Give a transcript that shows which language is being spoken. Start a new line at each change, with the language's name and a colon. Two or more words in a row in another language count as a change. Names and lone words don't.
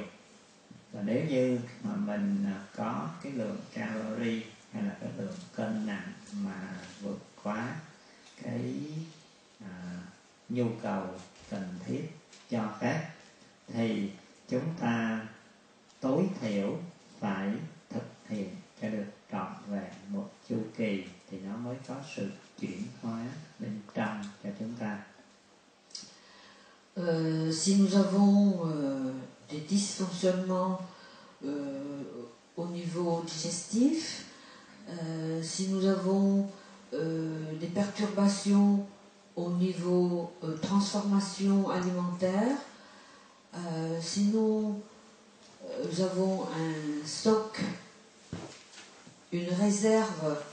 Vietnamese: Và nếu như mà mình có cái lượng calorie hay là cái lượng cân nặng mà vượt quá cái nhu cầu cần thiết cho phép, thì chúng ta tối thiểu phải thực hiện cho được trọn vẹn một chu kỳ thì nó mới có sự chuyển hóa bên trong cho chúng ta.
French: Si nous avons des dysfonctionnements au niveau digestif, si nous avons des perturbations au niveau transformation alimentaire, si nous avons un stock, une réserve,